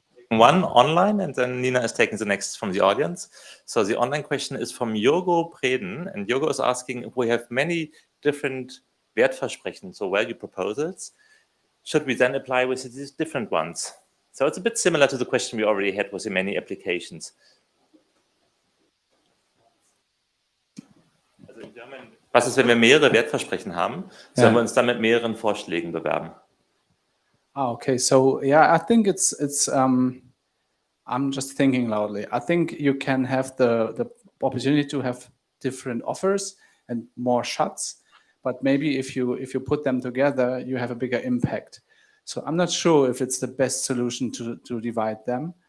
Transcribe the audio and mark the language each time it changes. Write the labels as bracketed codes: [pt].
[en] One online, and then Nina is taking the next from the audience. So the online question is from Yogo Preden, and Yogo is asking if we have many different Wertversprechen, so value proposals, should we then apply with these different ones? So it's a bit similar to the question we already had with the many applications. Also in German, [de] was ist, wenn wir mehrere Wertversprechen haben? Sollen wir uns dann mit mehreren Vorschlägen bewerben? [en] Okay. So yeah, I think it's I'm just thinking loudly. I think you can have the opportunity to have different offers and more shots, but maybe if you put them together, you have a bigger impact. So I'm not sure if it's the best solution to divide them.